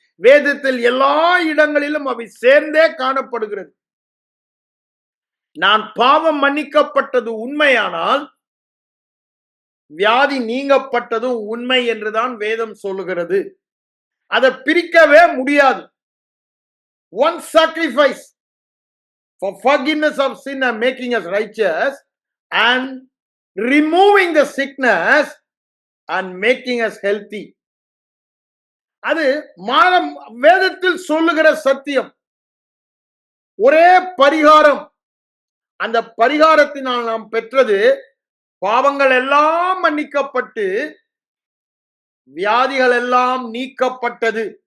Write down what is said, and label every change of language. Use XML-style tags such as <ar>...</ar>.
<ta>வேதத்தில் எல்லா இடங்களிலும் அவை சேர்ந்தே காணப்படுகிறது. நான் பாவம் மன்னிக்கப்பட்டது உண்மையானால் வியாதி நீங்கப்பட்டதும் உண்மை என்றுதான் வேதம் சொல்லுகிறது. அதை பிரிக்கவே முடியாது.</ta> <en>One sacrifice for forgiveness of sin and making us righteous, and removing the sickness and making us healthy.</en> <ta>அது மானம் வேதத்தில் சொல்லுகிற சத்தியம். ஒரே பரிகாரம். அந்த பரிகாரத்தினால் நாம் பெற்றது பாவங்கள் எல்லாம் மன்னிக்கப்பட்டு வியாதிகள் எல்லாம் நீக்கப்பட்டது.</ta>